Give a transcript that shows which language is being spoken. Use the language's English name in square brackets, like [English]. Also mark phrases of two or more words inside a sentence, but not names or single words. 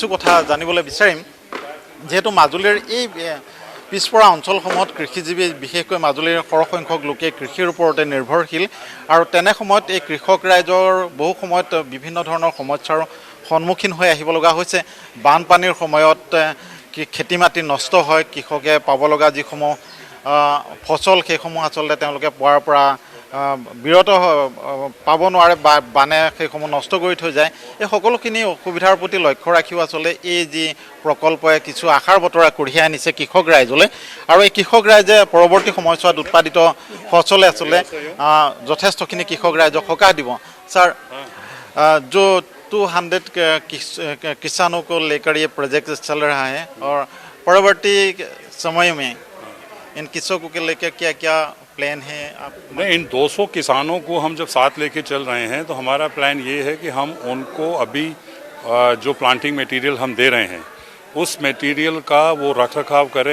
[Assamese] কথা জানিবলৈ বিচাৰিম যেহেতু মাজুলীৰ এই পিছপৰা অঞ্চলসমূহত কৃষিজীৱী বিশেষকৈ মাজুলীৰ সৰহসংখ্যক লোকে কৃষিৰ ওপৰতে নিৰ্ভৰশীল আৰু তেনে সময়ত এই কৃষক ৰাইজৰ বহু সময়ত বিভিন্ন ধৰণৰ সমস্যাৰ সন্মুখীন হৈ আহিব লগা হৈছে বানপানীৰ সময়ত খেতি মাটি নষ্ট হয় কৃষকে পাব লগা যিসমূহ ফচল সেইসমূহ আচলতে তেওঁলোকে পোৱাৰ পৰা বিৰত পাব নোৱাৰে বা বানে সেইসমূহ নষ্ট কৰি থৈ যায়। এই সকলোখিনি অসুবিধাৰ প্ৰতি লক্ষ্য ৰাখিও আচলতে এই যি প্ৰকল্পই কিছু আশাৰ বতৰা কঢ়িয়াই আনিছে কৃষক ৰাইজলৈ আৰু এই কৃষক ৰাইজে পৰৱৰ্তী সময়ছোৱাত উৎপাদিত ফচলে আচলতে যথেষ্টখিনি কৃষক ৰাইজক সকাহ দিব। ছাৰ, [Hindi] जो 200 किसानों को लेकर ये प्रोजेक्ट चल रहा है और परवर्ती समय में इन किसानों को लेकर क्या क्या प्लान है आप? नहीं, इन 200 किसानों को हम जब साथ लेके चल रहे हैं तो हमारा प्लान ये है कि हम उनको अभी जो [English] planting material [Hindi] हम दे रहे हैं उस मटेरियल का वो रख रखाव करें।